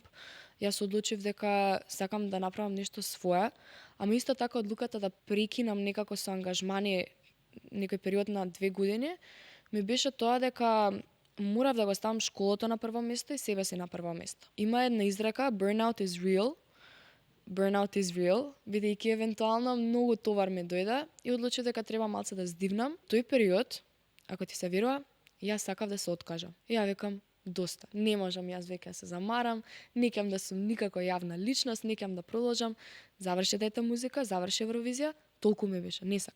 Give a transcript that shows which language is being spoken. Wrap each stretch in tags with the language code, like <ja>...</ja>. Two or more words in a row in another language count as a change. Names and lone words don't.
<mk>Јас одлучив дека сакам да направам нешто свое, ама исто така одлуката да прекинам некако со ангажмани некој период на 2 години, ми беше тоа дека морав да го ставам школото на прво место и себе си на прво место. Има една изрека,</mk> <en>burnout is real,</en> <mk>бидејќи евентуално многу товар ми дојде и одлучив дека треба малце да здивнам. Тој период, ако ти се верува, јас сакав да се откажам. Ја викам, доста. Не можам јас веќе се замарам, не кем да сум никако јавна личност, не кем да продолжам. Заврши Дајте музика, заврши Евровизија, толку ми беше, не сакам.</mk>